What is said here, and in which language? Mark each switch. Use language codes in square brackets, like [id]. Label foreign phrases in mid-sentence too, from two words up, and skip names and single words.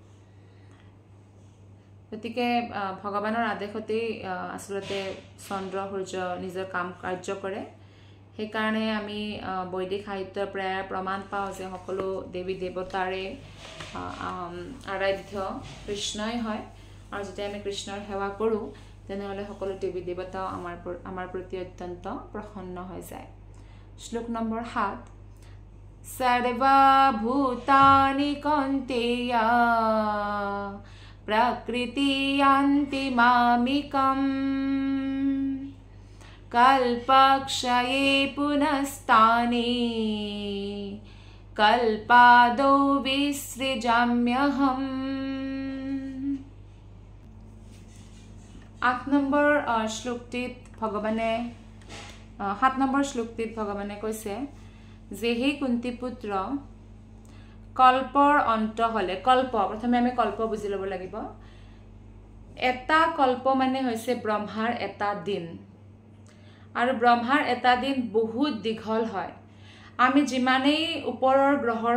[as] গতিকে ভগৱানৰ আদেশতে আসলতে চন্দ্ৰ সূৰ্য নিজৰ কাম কাৰ্য কৰে সেই কাৰণে আমি বৈদিক সাহিত্যৰ প্ৰায় প্ৰমাণ পাওঁ যে সকলো দেৱী দেৱতাৰে আৰাধ্য কৃষ্ণই হয় আৰু যেতিয়া আমি কৃষ্ণৰ সেৱা কৰোঁ তেনেহলে সকলো দেৱী দেৱতা আমাৰ প্ৰতি অত্যন্ত প্ৰসন্ন হৈ যায় শ্লোক নম্বৰ 7 [sa] सर्वा भूतानि कौन्तेय प्रकृति यान्ति मामिकम् कल्पक्षये पुनस्तानि कल्पादौ विसृजाम्यहम् [as] 8 নম্বৰ শ্লোকটিত ভগৱানে 7 নম্বৰ শ্লোকটিত ভগৱানে কৈছে যে হে কুন্তি পুত্ৰ কল্পৰ অন্ত হলে কল্প প্ৰথমে আমি কল্প বুজি লব লাগিব এটা কল্প মানে হৈছে ব্ৰহ্মাৰ এটা দিন আৰু ব্ৰহ্মাৰ এটা দিন বহুত দীঘল হয় আমি যিমানেই ওপৰৰ গ্ৰহৰ